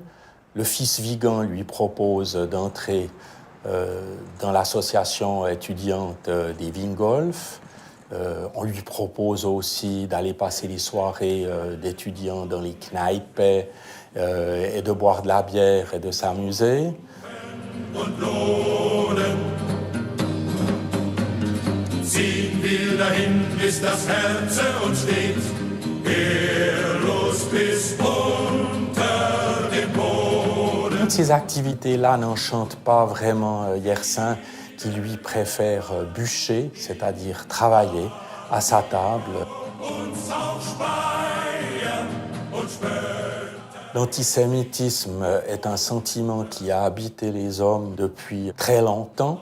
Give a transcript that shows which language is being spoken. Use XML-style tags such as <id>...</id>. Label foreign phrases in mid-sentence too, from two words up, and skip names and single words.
<fr>Le fils Vigan lui propose d'entrer dans l'association étudiante des Wingolf. On lui propose aussi d'aller passer les soirées d'étudiants dans les Kneipe et de boire de la bière et de s'amuser.</fr> <de>Ziehen wir dahin, bis das Herz uns steht, wehrlos bis unter den Boden.</de> <fr>Toutes ces activités-là n'enchantent pas vraiment Yersin, qui lui préfère bûcher, c'est-à-dire travailler à sa table. L'antisémitisme est un sentiment qui a habité les hommes depuis très longtemps.</fr>